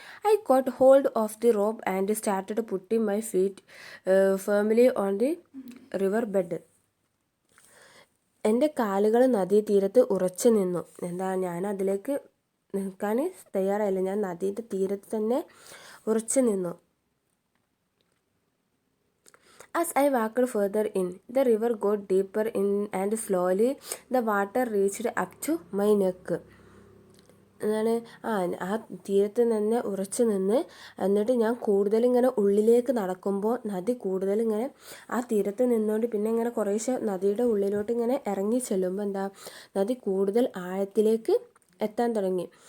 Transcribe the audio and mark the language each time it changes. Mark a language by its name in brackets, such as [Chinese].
[English] I caught hold of the rope and started putting my feet firmly on the river bed. [Malayalam] എൻ്റെ കാലുകൾ നദീതീരത്ത് ഉറച്ചു നിന്നു. എന്താ, ഞാൻ അതിലേക്ക് നിൽക്കാൻ തയ്യാറായില്ല, ഞാൻ നദിയുടെ തീരത്ത് തന്നെ ഉറച്ചു നിന്നു. [English] As I walked further in, the river got deeper in and slowly the water reached up to my neck. [Malayalam] എന്താണ്, ആ തീരത്ത് തന്നെ ഉറച്ചു നിന്ന്, എന്നിട്ട് ഞാൻ കൂടുതലിങ്ങനെ ഉള്ളിലേക്ക് നടക്കുമ്പോൾ നദി കൂടുതലിങ്ങനെ ആ തീരത്ത് നിന്നുകൊണ്ട് പിന്നെ ഇങ്ങനെ കുറേശ്ശെ നദിയുടെ ഉള്ളിലോട്ട് ഇങ്ങനെ ഇറങ്ങി ചെല്ലുമ്പോൾ എന്താ, നദി കൂടുതൽ ആഴത്തിലേക്ക് എത്താൻ തുടങ്ങി.